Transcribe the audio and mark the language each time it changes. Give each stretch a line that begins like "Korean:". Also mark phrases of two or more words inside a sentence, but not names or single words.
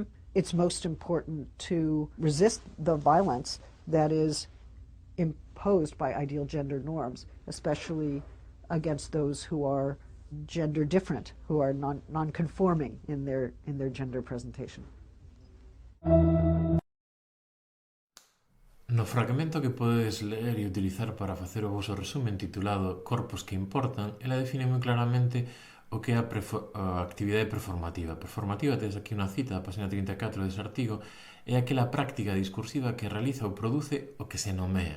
English: It's most important to resist the violence that is imposed by ideal gender norms, especially against those who are gender different, who are non-conforming in their gender presentation.
Galician: No fragmento que podedes ler e utilizar para facer o voso resumen titulado Corpos que importan, ela define moi claramente o que é a actividade performativa. Performativa, tedes aquí unha cita, a página 34 dese artigo, é aquela práctica discursiva que realiza ou produce o que se nomea.